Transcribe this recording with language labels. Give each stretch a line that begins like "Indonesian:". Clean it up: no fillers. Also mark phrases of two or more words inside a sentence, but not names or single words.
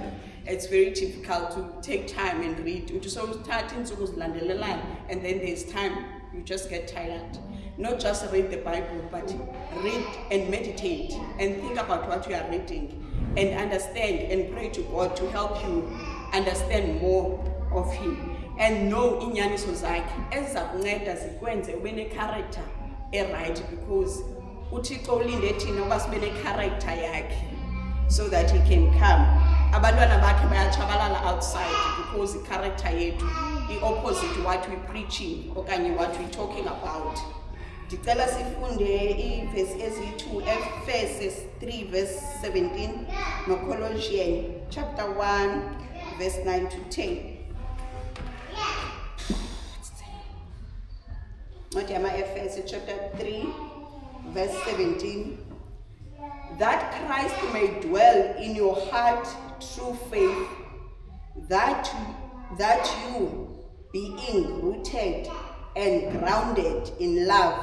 English: It's very difficult to take time and read. And then there's time, you just get tired. Not just read the Bible, but read and meditate and think about what you are reading and understand and pray to God to help you understand more of Him.
Xhosa: And know inyaniso zakhe ezizakunceda zikwenze ube ne-character right, because uThixo ulinde thina uba sibe ne-character yakhe
English: so that he can come.
Xhosa: Abantwana bakhe bayatshabalala
English: outside because
Xhosa: i-character yethu i-opposite
English: what we're preaching okanye what we're talking about.
Xhosa: Ndicela sifunde ivesi eziyi-2, Efeses 3 verse 17 noColossians
English: chapter 1 verse 9 to 10. Not Ephesians chapter 3 verse 17, that Christ may dwell in your heart through faith, that you, being rooted and grounded in love.